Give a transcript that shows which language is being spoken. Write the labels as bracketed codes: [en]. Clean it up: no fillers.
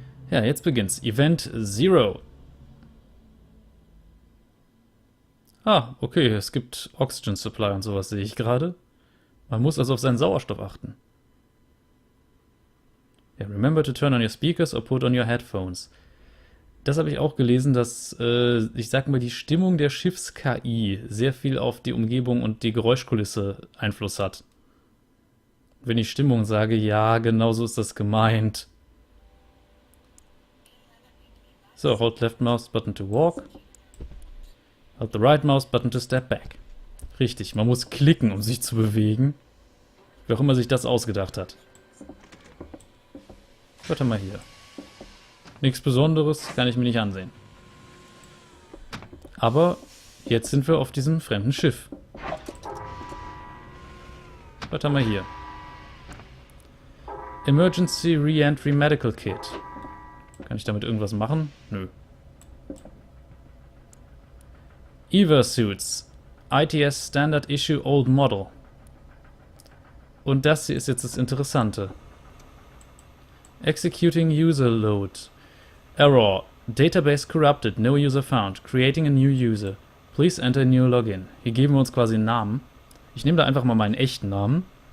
[de] Ja, jetzt beginnt's. [en] Event Zero. [de] Ah, okay, es gibt Oxygen Supply und sowas, sehe ich gerade. Man muss also auf seinen Sauerstoff achten. [en] Ja, remember to turn on your speakers or put on your headphones. [de] Das habe ich auch gelesen, dass, ich sag mal, die Stimmung der Schiffs-KI sehr viel auf die Umgebung und die Geräuschkulisse Einfluss hat. Wenn ich Stimmung sage, ja, genau so ist das gemeint. [en] So, hold left mouse button to walk. Hold the right mouse button to step back. [de] Richtig, man muss klicken, um sich zu bewegen. Wer auch immer sich das ausgedacht hat. Warte mal hier. Nichts Besonderes, kann ich mir nicht ansehen. Aber jetzt sind wir auf diesem fremden Schiff. Warte mal hier. [en] Emergency Re-Entry Medical Kit. [de] Kann ich damit irgendwas machen? Nö. [en] Suits. ITS Standard Issue Old Model. [de] Und das hier ist jetzt das Interessante. [en] Executing User Load. Error. Database corrupted. No user found. Creating a new user. Please enter a new login. [de] Hier geben wir uns quasi einen Namen. Ich nehme da einfach mal meinen echten Namen.